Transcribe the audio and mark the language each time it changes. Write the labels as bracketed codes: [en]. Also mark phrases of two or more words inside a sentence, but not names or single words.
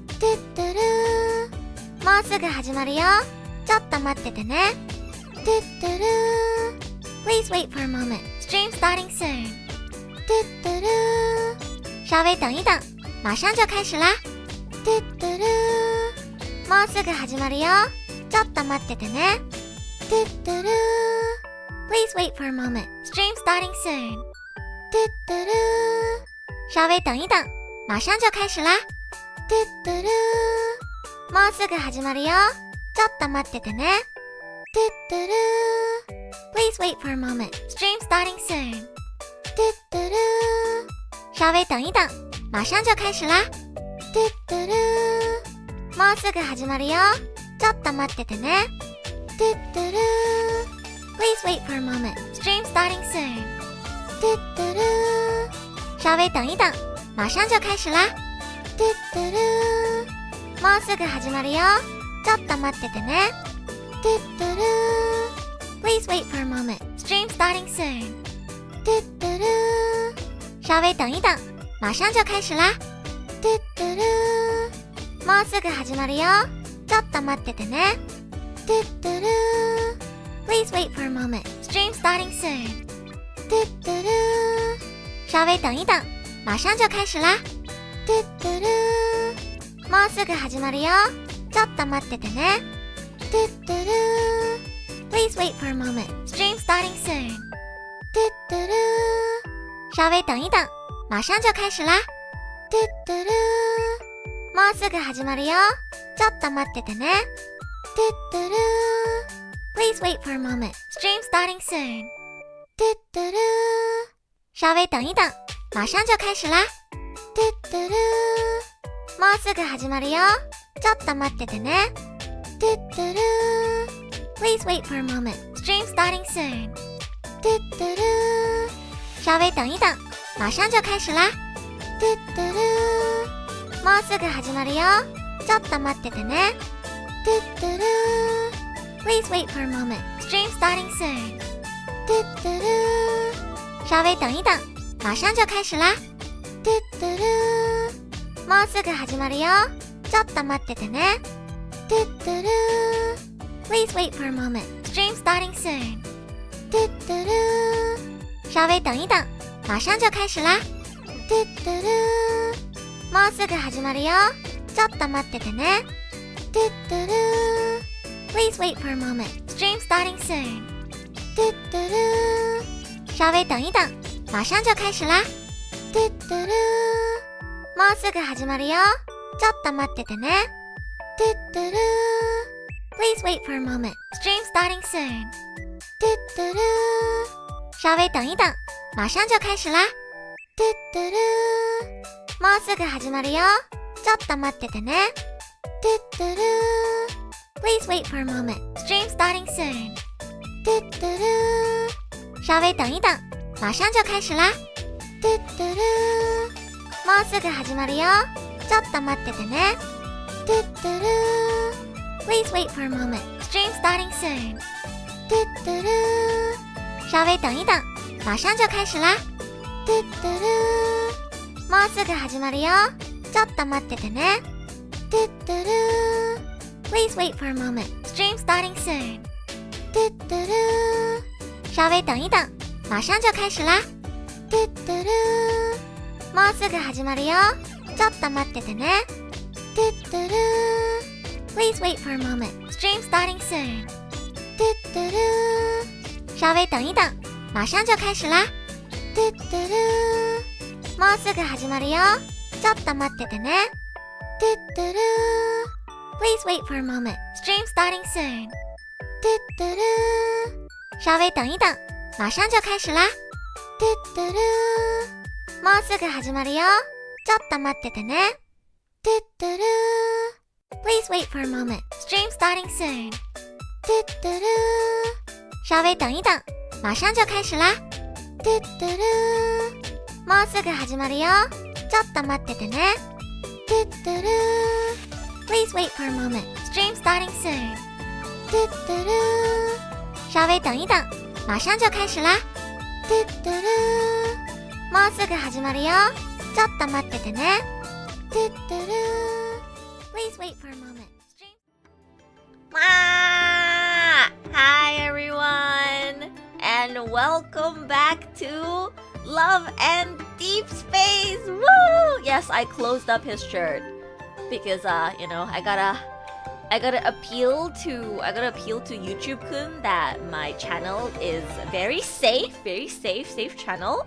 [ja] トゥットゥルー、もうすぐ始まるよ。ちょっと待っててね。トゥットゥルー、 [en] Please wait for a moment. Stream starting soon. [ja] トゥットゥルー， [zh] 稍微等一等，马上就开始啦。 [ja] トゥットゥルー，もうすぐ始まるよ。ちょっと待っててね。トゥットゥルー ， [en] Please wait for a moment. Stream starting soon. [ja] トゥットゥルー， [zh] 稍微等一等，马上就开始啦。 [ja] トゥットゥルー，もうすぐ始まるよ。ちょっと待っててね。トゥットゥルー。 [en] Please wait for a moment. Stream starting soon. [ja] トゥットゥルー， [zh] 稍微等一等，马上就开始啦。 [ja] トゥットゥルー，もうすぐ始まるよ。ちょっと待っててね。トゥットゥルー， [en] Please wait for a moment. Stream starting soon. [ja] トゥットゥルー， [zh] 稍微等一等，马上就开始啦。 [ja] トゥットゥルー，もうすぐ始まるよ。ちょっと待っててね。トゥットゥルー ， [en] Please wait for a moment. Stream starting soon. [ja] トゥットゥルー， [zh] 稍微等一等，马上就开始啦。 [ja] トゥットゥルー，もうすぐ始まるよ。ちょっと待っててね。トゥットゥルー ， [en] Please wait for a moment. Stream starting soon. [ja] トゥットゥルー， [zh] 稍微等一等，马上就开始啦。 [ja] トゥットゥルー，もうすぐ始まるよ。ちょっと待っててね。トゥットゥルー ， [en] Please wait for a moment. Stream starting soon. [ja] トゥットゥルー， [zh] 稍微等一等，马上就开始啦。 [ja] トゥットゥルー，もうすぐ始まるよ。ちょっと待っててね。トゥットゥルー ， [en] Please wait for a moment. Stream starting soon. [ja] トゥットゥルー， [zh] 稍微等一等，马上就开始啦。 [ja] トゥットゥルー，もうすぐ始まるよ。ちょっと待っててね。トゥットゥルー ， [en] Please wait for a moment. Stream starting soon. [ja] トゥットゥルー， [zh] 稍微等一等，马上就开始啦。 [ja] トゥットゥルー，もうすぐ始まるよ。ちょっと待っててね。トゥットゥルー ， [en] Please wait for a moment. Stream starting soon. [ja] トゥットゥルー， [zh] 稍微等一等，马上就开始啦。 [ja] トゥットゥルー，もうすぐ始まるよ。ちょっと待っててね。トゥットゥルー ， [en] Please wait for a moment. Stream starting soon. [ja] トゥットゥルー， [zh] 稍微等一等，马上就开始啦。 [ja] トゥットゥルー，もうすぐ始まるよ。ちょっと待っててね。トゥットゥルー ， [en] Please wait for a moment. Stream starting soon. [ja] トゥットゥルー， [zh] 稍微等一等，马上就开始啦。 [ja] トゥットゥルー，もうすぐ始まるよ。ちょっと待っててね。トゥットゥルー ， [en] Please wait for a moment. Stream starting soon. [ja] トゥットゥルー， [zh] 稍微等一等，马上就开始啦。 [ja] トゥットゥルー，もうすぐ始まるよ。ちょっと待っててね。トゥットゥルー ， [en] Please wait for a moment. Stream starting soon. [ja] トゥットゥルー， [zh] 稍微等一等，马上就开始啦。 [ja] トゥットゥルー，もうすぐ始まるよ。ちょっと待っててね。トゥットゥルー ， [en] Please wait for a moment. Stream starting soon. [ja] トゥットゥルー， [zh] 稍微等一等，马上就开始啦。 [ja] トゥットゥルー，もうすぐ始まるよ。ちょっと待っててね。トゥットゥルー ， [en] Please wait for a moment. Stream starting soon. [ja] トゥットゥルー， [zh] 稍微等一等，马上就开始啦。 [ja] トゥットゥルー，もうすぐ始まるよ。ちょっと待っててね。トゥットゥルー ， [en] Please wait for a moment. Stream starting soon. [ja] トゥットゥルー， [zh] 稍微等一等，马上就开始啦。 [ja] トゥットゥルー，もうすぐ始まるよ。ちょっと待っててね。トゥットゥルー ， [en] Please wait for a moment. Stream starting soon. [ja] トゥットゥルー， [zh] 稍微等一等，马上就开始啦。 [ja] トゥットゥルー，もうすぐ始まるよ。ちょっと待っててね。トゥットゥルー ， [en] Please wait for a moment. Stream starting soon. [ja] トゥットゥルー， [zh] 稍微等一等，马上就开始啦。 [ja] トゥットゥルー，もうすぐ始まるよ。ちょっと待っててね。トゥットゥルー ， [en] Please wait for a moment. Stream starting soon. [ja] トゥットゥルー， [zh] 稍微等一等，马上就开始啦。 [ja] トゥットゥルー、もうすぐ始まるよ。ちょっと待っててね。トゥットゥルー [en] Please wait for a moment. Hi everyone, and welcome back to Love and Deepspace. Woo! Yes, I closed up his shirt because I gotta appeal to YouTube-kun that my channel is very safe channel.